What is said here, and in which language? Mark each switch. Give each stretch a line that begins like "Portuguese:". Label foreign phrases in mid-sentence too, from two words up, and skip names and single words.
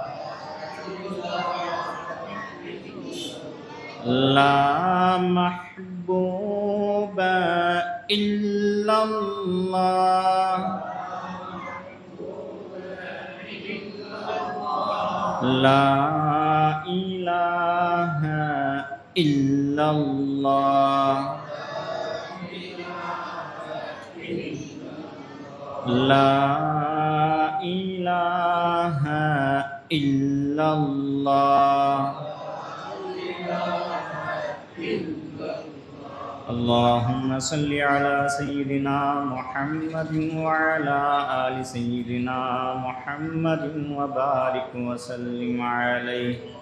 Arabic: لا محبوب إلا الله لا إله إلا الله لا إله إلا الله اللهم صل على سيدنا محمد وعلى آل سيدنا محمد وبارك وسلم عليه.